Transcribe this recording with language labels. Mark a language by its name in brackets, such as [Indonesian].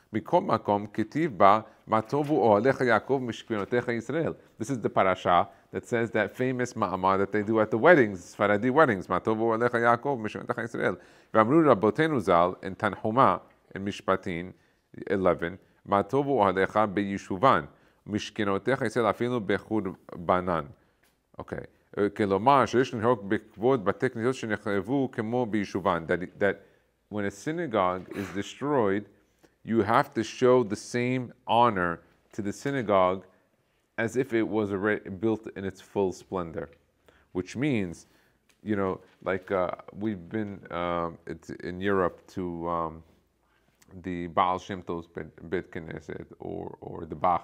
[Hebrew] מכל מקום, כתיב בה, מה טובו אוהליך יעקב משכנותיך ישראל. [English] This is the parasha that says that famous ma'amar that they do at the weddings, Sfaradi weddings, [Hebrew] מה טובו אוהליך יעקב משכנותיך ישראל. ואמרו רבותינו ז"ל, [English] in [Hebrew] תנחומה, in משפטין 11, מה טובו אוהליך ביישובן, משכנותיך ישראל אפילו בחורבנן. אוקיי. כלומר, שיש לנהוג בכבוד בתי כנסיות שנחרבו כמו ביישובן. [English] That when a synagogue is destroyed, you have to show the same honor to the synagogue as if it was already built in its full splendor. Which means, like we've been in Europe to the Baal Shem Tov's Beit Knesset or the Bach.